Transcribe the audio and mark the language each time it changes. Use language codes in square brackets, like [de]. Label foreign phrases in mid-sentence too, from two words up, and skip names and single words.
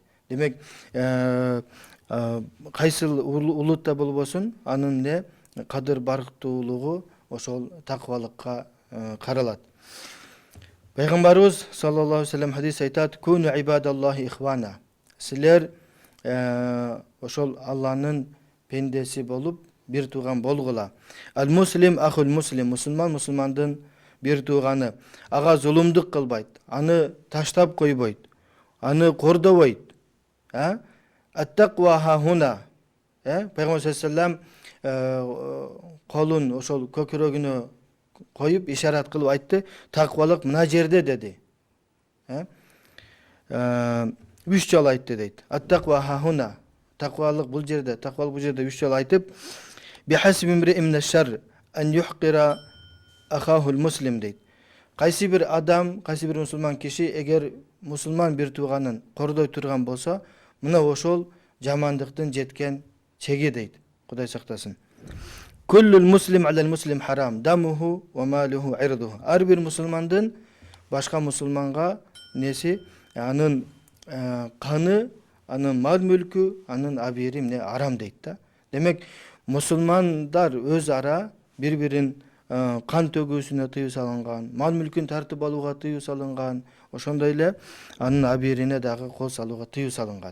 [ky] Демек кайсыл улутта болбосун, анын эмне кадыр барктуулугу ошол таквалыкка каралат. Пайгамбарыбыз [ar] صلى الله عليه وسلم [ky] хадис айтат: [ar] "كونوا عباد الله إخوانا". [ky] Силер ошол Алланын пендеси болуп бир тууган болгула. [ar] المسلم أخو المسلم, [ky] мусулман мусулмандын бир тууганы. Ага зулумдук кылбайт, аны таштап койбойт, аны кордобойт. [ar] التقوى هاهنا. [ky] Пайгамбар [ar] صلى الله عليه وسلم [ky] колун ошол көкүрөгүнө коюп ишарат кылып айтты, таквалык мына жерде деди. 3 жолу айтты дейт. [ar] التقوى هاهنا. [ky] Таквалык бул жерде, таквалык бул жерде 3 жолу айтып, [ar] بحسب امرئ من الشر أن يحقر أخاه المسلم дейт. [ky] Кайсы бир адам, кайсы бир мусулман киши эгер мусулман бир тууганын кордой турган болсо, мына ошол жамандыктын жеткен чеги дейт. Кудай сактасын. [ar] كل المسلم على المسلم حرام دمه وماله عرضه. [ky] Ар бир мусулмандын башка мусулманга неси, анын каны, анын мал мүлкү, анын абири эмне арам дейт да. Демек мусулмандар өз ара бири-бирин кан төгүүсүнө тыюу салынган, мал мүлкүн тартып алууга тыюу салынган, ошондой эле анын абирине дагы кол салууга тыюу салынган.